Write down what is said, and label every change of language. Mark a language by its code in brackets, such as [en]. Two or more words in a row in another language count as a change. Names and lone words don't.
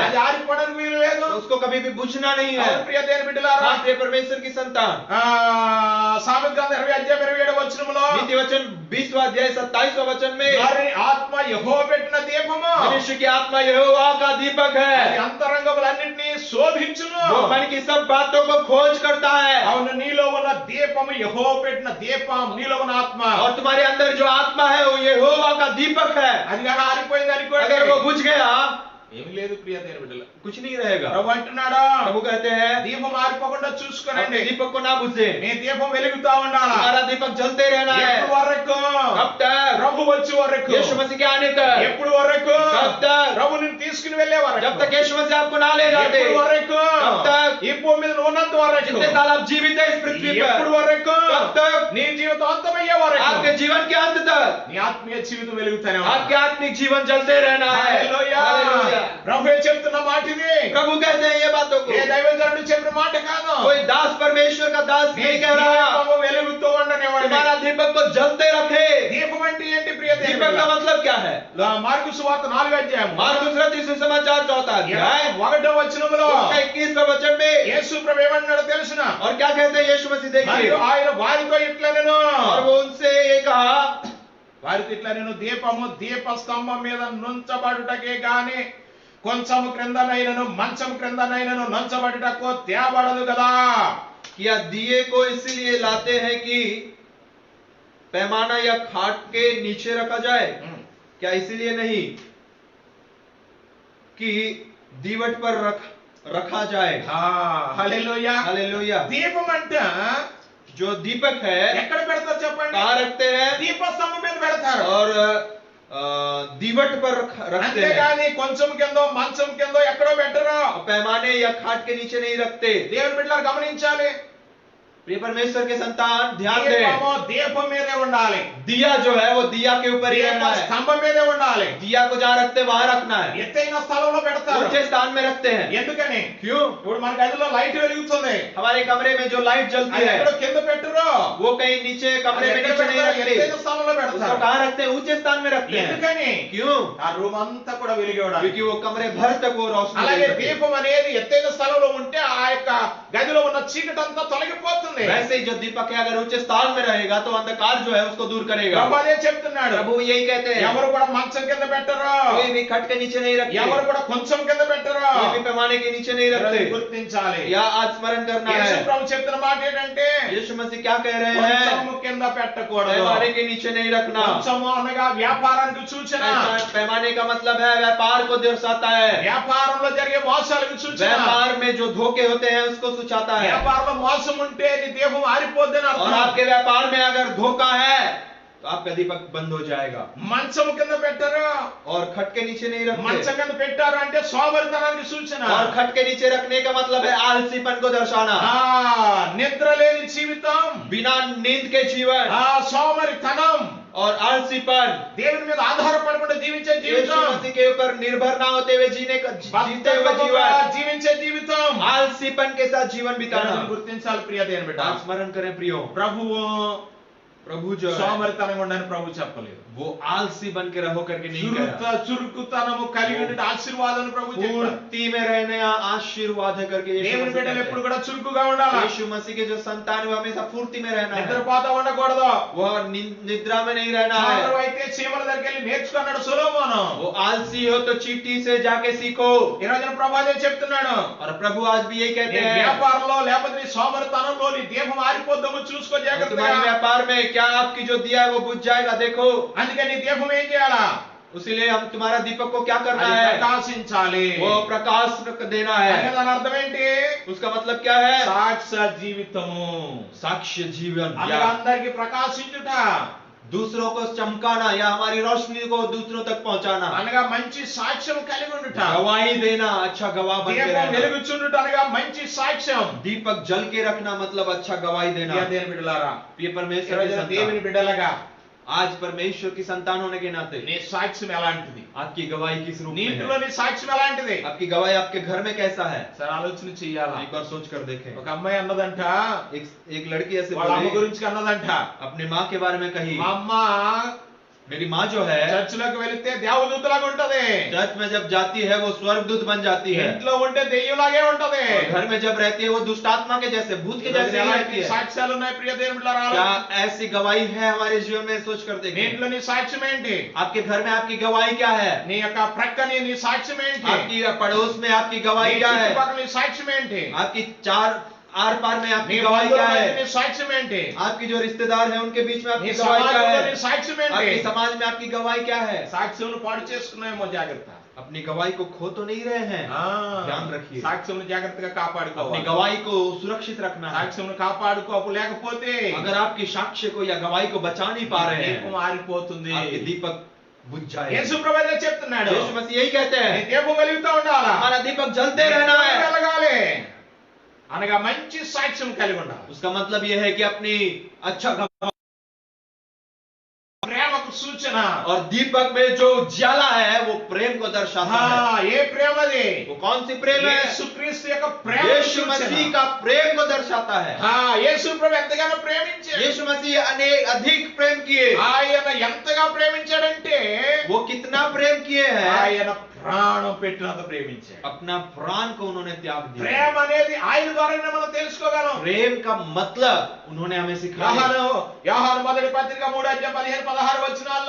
[te] అది ఆరిపోవడానికి వీలు లేదు. [hi] उसको कभी भी बुझना नहीं है। [te] అవును ప్రియ దేవుని బిడ్డలారా, [hi] हाँ प्रिय परमेश्वर की संतान। [te] సామెత గ్రంథం 20 అధ్యాయం 27 వచనములో [hi] नीति वचन 20वां अध्याय 27वां वचन में, [te] మరి ఆత్మ యెహోవా పెట్టిన దీపము [hi] मनुष्य की आत्मा यहोवा का दीपक [te] అది [hi] है। [te] అంతరంగములన్నిటినీ శోధించును. [hi] वो मन की सब बातों को खोज करता है। [te] అవును నీలో ఉన్న దీపము యెహోవా పెట్టిన దీపం, నీలో ఉన్న ఆత్మ. [hi] और तुम्हारे अंदर जो आत्मा है वो यहोवा का दीपक है। [te] అది కానీ ఆరిపోయింది అనుకోండి, [hi] अगर वो बुझ गया [te] ఏమి లేదు ప్రియ దేవుని బిడ్డల. [hi] कुछ नहीं रहेगा। [te] ప్రభు అంటున్నాడా, [hi] प्रभु कहते हैं [te] దీపం ఆరిపోకుండా [hi] अपने [te] చూసుకోనండి. [hi] दीपक को ना बुझे, [te] నీ దీపం వెలుగుతా ఉండాలా. [hi] तुम्हारा दीपक जलते रहना है। [te] ఎప్పుడు వరకు? [hi] कब तक? [te] ప్రభు వచ్చే వరకు. [hi] यीशु मसीह के आने तक। [te] ఎప్పుడు వరకు? [hi] कब तक? [te] ప్రభు నిన్ను తీసుకుని వెళ్ళే వరకు. [hi] जब तक यीशु मसीह आपको ना ले जाते। [te] ఎప్పుడు వరకు? [hi] कब तक? [te] ఈ భూమి మీద నువ్వు ఉన్నంత వరకు. [hi] जितने साल आप जीवित हैं इस पृथ्वी [te] ఎప్పుడు [hi] पर, [te] వరకు? [hi] कब तक? [te] నీ జీవితం అంతమయ్యే వరకు. [hi] आपके जीवन के अंत तक [te] నీ ఆత్మీయ జీవితం వెలుగుతానే [hi] आपके आत्मिक जीवन जलते रहना है। [te] హల్లెలూయా. [hi] हालेलुया। [te] ప్రభువే చెప్తున్న మాట ఇది. [hi] प्रभु कहते हैं ये बातों को, [te] ఏ దైవజనుడు చెప్పిన మాట కాదు. [hi] कोई दास परमेश्वर का दास [te] నీ [hi] नहीं कह रहा [te] దీపము వెలుగుతూ ఉండనివ్వండి. [hi] तुम्हारा दीपक को जलते रखे। [te] దీపం అంటే ఏంటి ప్రియ [hi] दीपक का मतलब क्या है? [te] మార్కు సువార్త 4వ అధ్యాయం [hi] मार्कुस रचित सुसमाचार 4वां अध्याय [te] 1వ వచనములో [hi] 21वें वचन में [te] యేసు ప్రభు ఏమన్నాడో తెలుసునా? [hi] और क्या कहते हैं यीशु मसीह, देखिए, [te] మరియు ఆయన వారితో ఇట్లా నేను [hi] और वो उनसे ये कहा, [te] వారితో ఇట్లా నేను దీపము దీప స్తంభం మీద నుంచబడుటకే గాని కొంచెము క్రిందనైనను మంచం క్రిందనైనను నుంచబడుటకు తేబడదు కదా. [hi] क्या दिए को इसीलिए लाते हैं कि पैमाना या खाट के नीचे रखा जाए? क्या इसीलिए नहीं कि दीवट पर रखा जाए? [te] హల్లెలూయా. [hi] हालेलुया। [te] దీపం అంటే [hi] जो दीपक है [te] ఎక్కడ పెడతారు చెప్పండి? [hi] कहाँ रखते हैं? [te] దీప స్తంభం మీద పెడతారు. [hi] और दीवट पर रखते हैं, [te] అంతేగాని కొంచెం కిందో మంచం కిందో ఎక్కడో పెట్టరు. [hi] पैमाने या खाट के नीचे नहीं रखते। [te] దేవుని బిడ్డలు గమనించాలి. [hi] प्रिय परमेश्वर के संतान ध्यान दें, [te] దీపము దీపం మీదే ఉండాలి. [hi] दिया जो है वो दिया के ऊपर ही [te] దీప [hi] रहना है। [te] స్తంభం మీదే ఉండాలి. [hi] दिया को जहाँ रखते वहां रखना है, [te] ఎత్తైన స్థలంలో పెడతారు. [hi] ऊंचे स्थान में रखते हैं। [te] ఎందుకని? [hi] क्यों? [te] ఇప్పుడు మన గదిలో లైట్ వెలుగుతుంది. [hi] हमारे कमरे में जो लाइट जलती [te] అది [hi] है [te] ఎక్కడో కింద పెట్టరు. [hi] वो कहीं नीचे कमरे में [te] ఎక్కడ [hi] नीचे नहीं [te] పెడతారు? [hi] रखते, [te] ఎత్తైన స్థలంలో [hi] उसको [te] పెడతారు. [hi] कहाँ रखते हैं? ऊंचे स्थान में रखते हैं। [te] ఎందుకని? [hi] क्यों? [te] ఆ రూమ్ అంతా కూడా వెలిగి ఉండాలి. [hi] क्योंकि वो कमरे भर तक वो रोशनी [te] అలాగే [hi] दे सके। [te] దీపం అనేది ఎత్తైన స్థలంలో ఉంటే ఆ యొక్క గదిలో ఉన్న చీకటి అంతా తొలగిపోతుంది. [hi] वैसे ही जो दीपक है अगर ऊंचे स्थान में रहेगा तो अंधकार जो है उसको दूर करेगा। [te] ప్రభు అదే చెప్తున్నాడు. [hi] प्रभु यही कहते हैं, [te] ఎవరు కూడా మంచం కింద పెట్టరు. [hi] कोई भी खट के नीचे नहीं रखते, [te] ఎవరు కూడా కొంచెం కింద పెట్టరు. [hi] कोई भी पैमाने के नीचे नहीं रखते। [te] గుర్తించాలి. [hi] या आज स्मरण करना [te] యేసు [hi] है, [te] ప్రభు చెప్తున్న మాట ఏంటంటే [hi] यीशु मसीह क्या कह रहे [te] కొంచెం [hi] हैं? [te] కింద పెట్టకూడదు. [hi] पैमाने के नीचे नहीं रखना। [te] కొంచెము అనగా వ్యాపారానికి సూచన. [hi] पैमाने का मतलब है व्यापार को दर्शाता है। [te] వ్యాపారంలో జరిగే మోసాలకు సూచన. [hi] व्यापार में जो धोखे होते हैं उसको सूचाता है। [te] వ్యాపారంలో మోసం ఉంటే నీ దీపం ఆరిపోద్దని [hi] और [te] అర్థం. [hi] आपके व्यापार में अगर धोखा है तो आपका दीपक बंद हो जाएगा। [te] మంచం కింద పెట్టరు. [hi] और खट के नीचे नहीं रखते, [te] మంచం కింద పెట్టారు అంటే సోమరితనానికి సూచన. [hi] और खट के नीचे रखने का मतलब है आलसीपन को दर्शाना। [te] నిద్ర లేని జీవితం, [hi] बिना नींद के जीवन [te] సోమరితనం, [hi] और आलसीपन, [te] దేవుని మీద ఆధారపడకుండా జీవించే [hi] यीशु [te] జీవితం, [hi] मसीह के ऊपर निर्भर ना होते हुए जीते हुए [te] భక్తిగా [hi] जीवन, [te] జీవించే జీవితం. [hi] आलसीपन के साथ जीवन बिताना। [te] ఈరోజు గుర్తించాలి ప్రియ దేవుని బిడ్డ. [hi] आप स्मरण करें प्रियो, [te] ప్రభువు [hi] प्रभु जो है [te] సోమరితనంగా ఉండని ప్రభు చెప్పలేదు. [hi] वो आलसी बन के रहो करके नहीं कहा। [te] చురుకుతనము కలిగి ఉండే ఆశీర్వాదం ప్రభు చెప్పాడు. [hi] फुर्ती में रहने आशीर्वाद है करके यीशु [te] దేవుని [hi] मसीह [te] బిడ్డలు [hi] कहते [te] ఎప్పుడు [hi] हैं। [te] కూడా చురుకుగా ఉండాలి. [hi] यीशु मसीह के जो संतान है वो हमेशा फुर्ती में रहना है, [te] నిద్రపోతా ఉండకూడదు. [hi] वो निद्रा में नहीं रहना है। [te] అందరూ అయితే చీమల దగ్గరికి వెళ్ళి నేర్చుకున్నాడు సొలొమోను. [hi] वो आलसी हो तो चींटी से जाके सीखो। [te] ఈ రోజున ప్రభు అదే చెప్తున్నాడు. [hi] और प्रभु आज भी यही कहते [te] నీ [hi] हैं, [te] వ్యాపారంలో లేకపోతే నీ సోమరితనంలో నీ దీపం ఆరిపోద్దాము చూసుకో [hi] तुम्हारे [te] జాగ్రత్తగా. [hi] व्यापार में क्या आपकी जो दिया है वो बुझ जाएगा, देखो। [te] అందుకే నీ దీపం ఏం చేయాలా? [hi] उसीलिए हम तुम्हारा दीपक को क्या करना [te] అది [hi] है? [te] ప్రకాశించాలి. [hi] वो प्रकाश देना [te] అంటే [hi] है। [te] దాని అర్థం ఏంటి? [hi] उसका मतलब क्या है? [te] సాక్ష్య జీవితము. [hi] साक्ष्य जीवन, [te] అనగా [hi] या [te] అందరికి ప్రకాశించుట, [hi] दूसरों को चमकाना या हमारी रोशनी को दूसरों तक पहुंचाना, [te] అనగా మంచి సాక్ష్యం కలిగి ఉండుట. [hi] गवाही देना, अच्छा गवाह बन के [te] దీపం [hi] रहना। [te] వెలుగుచుండుట అనగా మంచి సాక్ష్యం. [hi] दीपक जल के रखना मतलब अच्छा गवाही देना। [te] ప్రియ దేవుని బిడ్డలారా, [hi] प्रिय [te] ఈ [hi] परमेश्वर के [te] రోజున దేవుని [hi] संतान, [te] బిడ్డలుగా [hi] आज परमेश्वर की संतान होने के नाते [te] నీ సాక్ష్యం ఎలాంటిది? [hi] आपकी गवाही किस रूप [te] నీ [hi] में [te] ఇంట్లో [hi] है? [te] నీ సాక్ష్యం ఎలాంటిది? [hi] आपकी गवाही आपके घर में कैसा है? [te] సరే ఆలోచన చెయ్యాలా. [hi] एक बार सोच कर देखें। [te] ఒక అమ్మాయి అన్నదంట, [hi] एक लड़की ऐसे [te] వాళ్ళ అమ్మ [hi] बोली, [te] గురించి అన్నదంట, [hi] अपने माँ के बारे में कही, [te] మా అమ్మ [hi] मेरी माँ जो है [te] చర్చిలోకి వెళితే దేవదూతలాగా ఉంటది, [hi] चर्च में जब जाती है वो स्वर्गदूत बन जाती है, [te] ఇంట్లో ఉంటే దెయ్యంలాగే ఉంటది. [hi] और घर में जब रहती है वो दुष्ट आत्मा के जैसे, भूत के जैसे ही रहती है। [te] సాక్ష్యాలు ఉన్నాయి ప్రియ దేవుని బిడ్డలారా. [hi] क्या ऐसी गवाही है हमारे जीवन में? सोच कर [te] నీ [hi] देखें। [te] ఇంట్లో నీ సాక్ష్యం ఏంటి? [hi] आपके घर में आपकी गवाही क्या है? [te] నీ యొక్క ప్రక్కని నీ సాక్ష్యం ఏంటి? [hi] आपकी पड़ोस में आपकी [te] నీ [hi] गवाही क्या है? [te] చుట్టుపక్కల నీ సాక్ష్యం ఏంటి? [hi] आपकी चार आर पार में [te] నీ [hi] आपकी गवाही क्या [te] బంధువుల మధ్య నీ [hi] है? [te] సాక్ష్యం ఏంటి? [hi] आपकी जो रिश्तेदार है उनके बीच में [te] నీ [hi] आपकी गवाही क्या [te] సమాజంలో నీ [hi] है? [te] సాక్ష్యం ఏంటి? [hi] आपके समाज में आपकी गवाही क्या है? [te] సాక్ష్యం పాడు చేసుకున్నామో జాగ్రత్త. [hi] अपनी गवाही को खो तो नहीं रहे हैं? [te] ఆ, [hi] ध्यान रखिए। [te] సాక్ష్యం జాగ్రత్తగా [hi] अपनी [te] కాపాడుకోవాలి. [hi] गवाही को सुरक्षित रखना है। [te] సాక్ష్యం కాపాడుకోపు లేకపోతే [hi] अगर आपकी साक्ष्य को या गवाही को बचा नहीं पा रहे [te] దీపం [hi] हैं, [te] ఆరిపోతుంది. [hi] आपके दीपक बुझ जाएगा। [te] యేసు ప్రభు అదే చెప్తున్నాడు. [hi] यीशु मसीह यही कहते [te] నీ [hi] हैं, [te] దీపం వెలుగుతూ ఉండాలా. [hi] हमारा दीपक जलते रहना है। [te] వెలగాలి. అనగా మంచి సాక్ష్యం కలిగి ఉండాలి. [hi] उसका मतलब यह है कि अपनी अच्छा [te] ప్రేమకు సూచన. [hi] और दीपक में जो उजाला है वो प्रेम को दर्शाता है। [te] ఏ ప్రేమ అది? [hi] वो कौन सी प्रेम है? [te] యేసుక్రీస్తు యొక్క ప్రేమ [hi] यीशु मसीह का प्रेम को दर्शाता है। [te] యేసు ప్రభు ఎంతగానో ప్రేమించాడు. [hi] यीशु मसीह अनेक अधिक प्रेम किए। [te] ఆయన ఎంతగా ప్రేమించాడంటే [hi] वो कितना प्रेम किए हैं? [te] ఆయన ప్రాణం పెట్టినంత ప్రేమించాడు. [hi] अपना प्राण को उन्होंने त्याग दिया। [te] ప్రేమ అనేది ఆయన ద్వారానే మనం తెలుసుకోగలం. [hi] प्रेम का मतलब उन्होंने हमें सिखाया। [te] యోహాను మొదటి పత్రిక 3:15-16 వచనాల్లో